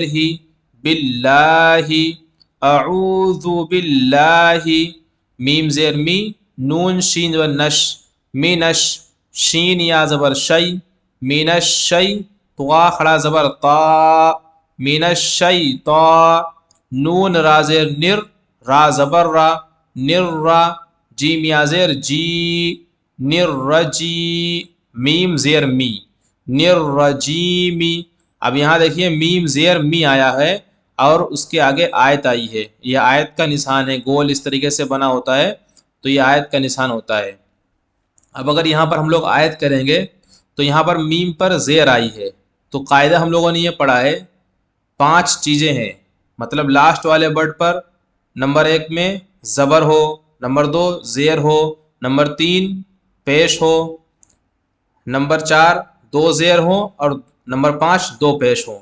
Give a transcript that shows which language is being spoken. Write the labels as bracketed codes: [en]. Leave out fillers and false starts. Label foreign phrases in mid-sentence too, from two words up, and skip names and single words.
[ur] ہی، باللہ، [ar] اعوذ باللہ، [ur] میم زیر می، نون شین زبر نش، مینش، شین یا زبر شی، مینش شی، طوا کھڑا زبر طا، مینش شی طا، نون را زیر نر، را زبر را، نر را، جیم یا زیر جی، نر رجی، میم زیر می، نر رجیمی۔ اب یہاں دیکھیے میم زیر می آیا ہے اور اس کے آگے آیت آئی ہے۔ یہ آیت کا نشان ہے، گول اس طریقے سے بنا ہوتا ہے تو یہ آیت کا نشان ہوتا ہے۔ اب اگر یہاں پر ہم لوگ آیت کریں گے تو یہاں پر میم پر زیر آئی ہے، تو قاعدہ ہم لوگوں نے یہ پڑھا ہے، 5 چیزیں ہیں، مطلب لاسٹ والے ورڈ پر نمبر 1 میں زبر ہو، نمبر 2 زیر ہو، نمبر 3 پیش ہو، نمبر 4 دو زیر ہو، اور نمبر 5 دو پیش ہو۔